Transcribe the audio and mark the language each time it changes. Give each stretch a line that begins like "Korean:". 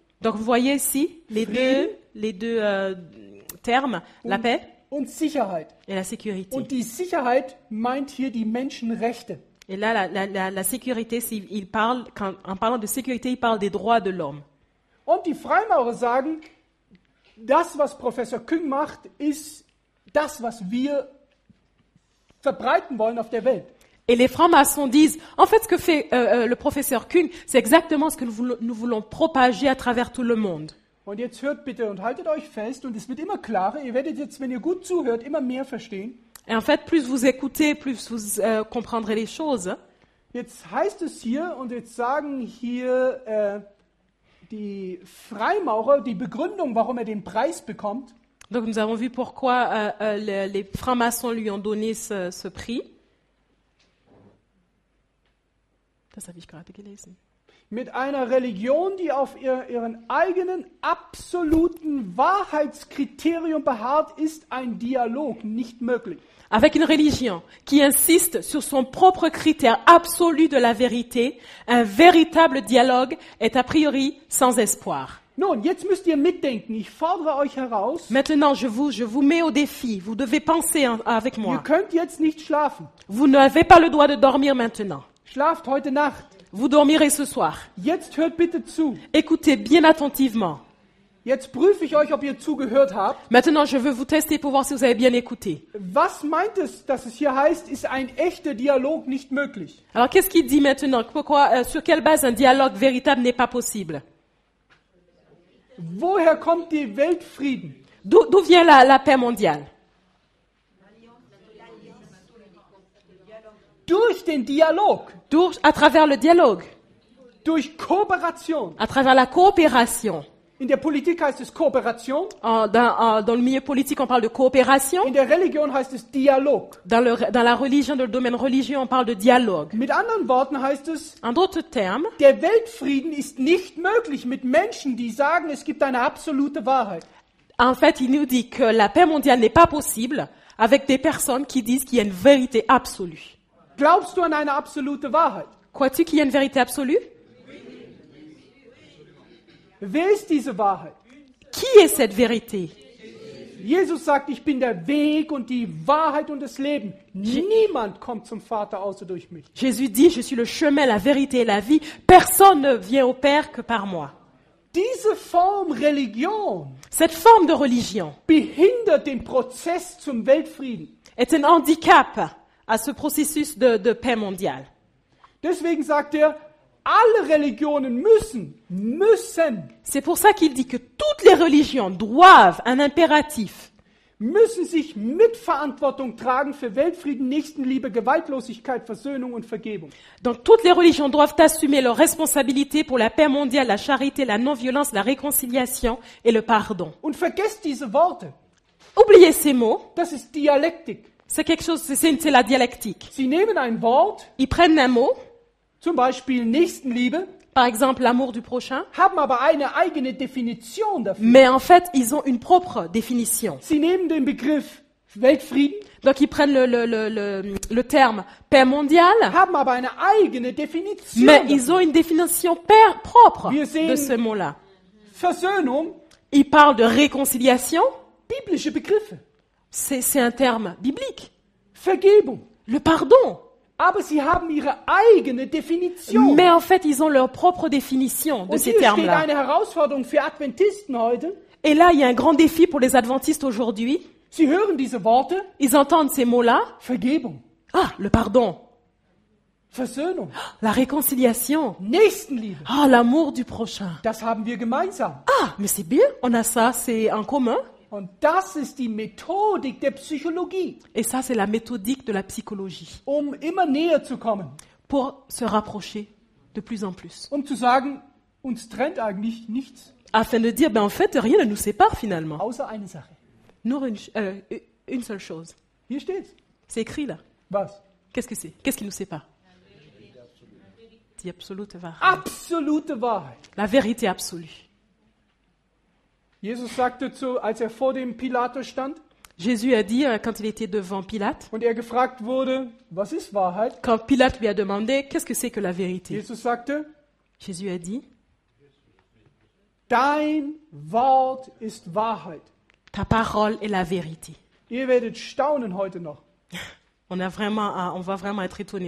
French: Donc vous voyez ici les deux termes, la paix
German: Und Sicherheit.
French: et la sécurité.
German: Und die Sicherheit meint hier die Menschenrechte.
French: Et là, la sécurité, en parlant de sécurité, il parle des droits de l'homme.
German: Und die Freimaurer sagen, das, was Professor Küng macht, ist das, was wir verbreiten wollen auf der Welt.
French: Et les francs-maçons disent, en fait, ce que fait le professeur Küng, c'est exactement ce que nous voulons propager à travers tout le monde.
German: Und jetzt hört bitte und haltet euch fest, und es wird immer klarer, ihr werdet jetzt, wenn ihr gut zuhört, immer mehr verstehen.
French: Et en fait, plus vous écoutez, plus vous comprendrez les choses.
German: Jetzt heißt es hier, und jetzt sagen hier die Freimaurer, die Begründung, warum er den Preis bekommt.
French: Donc nous avons vu pourquoi les francs-maçons lui ont donné ce prix.
German: Das habe ich gerade gelesen. Mit einer Religion, die auf ihren eigenen absoluten Wahrheitskriterium beharrt, ist ein Dialog nicht möglich.
French: Avec une religion qui insiste sur son propre critère absolu de la vérité, un véritable dialogue est a priori sans espoir.
German: Nun, jetzt müsst ihr mitdenken. Ich fordere euch heraus.
French: Maintenant, je vous mets au défi. Vous devez penser avec
German: Ihr
French: moi.
German: könnt jetzt nicht schlafen.
French: Vous n'avez pas le droit de dormir maintenant.
German: Schlaft heute Nacht.
French: Vous dormirez ce soir.
German: Jetzt hört bitte zu.
French: Écoutez bien attentivement.
German: Jetzt prüfe ich euch, ob ihr zugehört habt.
French: Maintenant, je veux vous tester pour voir si vous avez bien écouté.
German: Was meint es, dass es hier heißt, ist ein echter Dialog nicht möglich?
French: Alors, qu'est-ce qu'il dit maintenant? Pourquoi, sur quelle base un dialogue véritable n'est pas possible?
German: Woher kommt die Weltfrieden?
French: D'où vient la paix mondiale?
German: Durch den Dialog,
French: À travers le dialogue,
German: durch Kooperation.
French: à travers la coopération.
German: In der Politik heißt es Kooperation,
French: Dans le milieu politique, on parle de coopération.
German: in der Religion heißt es Dialog.
French: Dans la religion, dans le domaine religieux, on parle de dialogue.
German: Mit anderen Worten heißt es,
French: En d'autres termes,
German: der Weltfrieden ist nicht möglich mit Menschen, die sagen, es gibt eine absolute Wahrheit.
French: en fait, il nous dit que la paix mondiale n'est pas possible avec des personnes qui disent qu'il y a une vérité absolue.
German: Glaubst du an eine absolute Wahrheit?
French: Crois-tu qu'il y a une vérité absolue?
German: Wer ist diese Wahrheit?
French: Qui est cette vérité?
German: Jesus sagt, ich bin der Weg und die Wahrheit und das Leben. Niemand kommt zum Vater außer durch mich.
French: Jésus dit, je suis le chemin, la vérité et la vie. Personne ne vient au Père que par moi.
German: Diese Form Religion
French: Cette forme de religion
German: behindert den Prozess zum Weltfrieden.
French: est un handicap à ce processus de paix mondiale.
German: Deswegen sagt er, alle Religionen müssen
French: C'est pour ça qu'il dit que toutes les religions doivent, un impératif,
German: sich Mitverantwortung tragen für Weltfrieden, Nächstenliebe, Gewaltlosigkeit, Versöhnung und Vergebung.
French: donc toutes les religions doivent assumer leurs responsabilités pour la paix mondiale, la charité, la non-violence, la réconciliation et le pardon.
German: Und vergesst diese Worte.
French: Oubliez ces mots,
German: Das ist Dialektik.
French: c'est quelque chose, c'est la dialectique.
German: Sie nehmen ein Wort,
French: Ils prennent un mot,
German: zum Beispiel Nächstenliebe,
French: par exemple l'amour du prochain,
German: haben aber eine eigene Definition dafür.
French: mais en fait, ils ont une propre définition.
German: Sie nehmen den Begriff Weltfrieden,
French: Donc ils prennent le terme paix mondiale,
German: haben aber eine eigene Definition
French: mais
German: dafür.
French: ils ont une définition propre
German: Wir sehen-
French: de ce mot-là.
German: Versöhnung,
French: Ils parlent de réconciliation,
German: biblische Begriffe.
French: c'est un terme biblique.
German: Vergebung.
French: Le pardon.
German: Aber sie haben ihre eigene Definition.
French: Mais en fait, ils ont leur propre définition de
German: Und
French: ces
German: hier steht
French: termes-là.
German: eine Herausforderung für Adventisten heute.
French: Et là, il y a un grand défi pour les adventistes aujourd'hui.
German: Sie hören diese Worte,
French: Ils entendent ces mots-là.
German: Vergebung,
French: Ah, le pardon,
German: Versöhnung,
French: la réconciliation,
German: Nächstenliebe.
French: ah, l'amour du prochain.
German: Das haben wir gemeinsam.
French: Ah, mais c'est bien, on a ça, c'est en commun.
German: Und das ist die Methodik der Psychologie,
French: Et ça, c'est la méthodique de la psychologie
German: immer näher zu kommen,
French: pour se rapprocher de plus en plus.
German: zu sagen, uns trennt eigentlich nichts,
French: Afin de dire, ben en fait, rien ne nous sépare finalement.
German: außer eine Sache. Nur
French: une seule chose.
German: Hier steht's.
French: C'est écrit là.
German: Was?
French: Qu'est-ce que c'est? Qu'est-ce qui nous sépare?
German: Die absolute Wahrheit. Absolute Wahrheit.
French: La vérité absolue.
German: Jesus sagte als er vor dem Pilatus stand
French: Jésus a dit, quand il était devant Pilate,
German: und er gefragt wurde, was ist Wahrheit?
French: quand Pilate lui a demandé, qu'est-ce que c'est que la vérité?
German: Jesus sagte,
French: Jésus a dit,
German: dein Wort ist Wahrheit.
French: ta parole est la vérité.
German: Ihr werdet staunen heute noch,
French: On va vraiment être étonnés